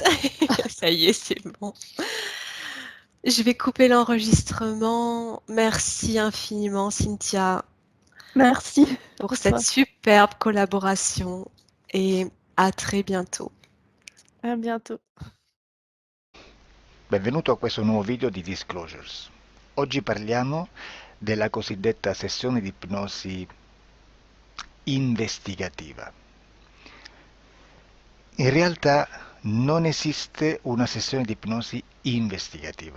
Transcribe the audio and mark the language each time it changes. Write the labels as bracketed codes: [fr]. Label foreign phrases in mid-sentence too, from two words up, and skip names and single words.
[fr] Ça y est, c'est bon. Je vais couper l'enregistrement. Merci infiniment, Cynthia, Merci pour à cette toi. superbe collaboration et à très bientôt. À bientôt. [it] Benvenuto a questo nuovo video di Disclosures. Oggi parliamo della cosiddetta sessione di ipnosi investigativa. In realtà non esiste una sessione di ipnosi investigativa.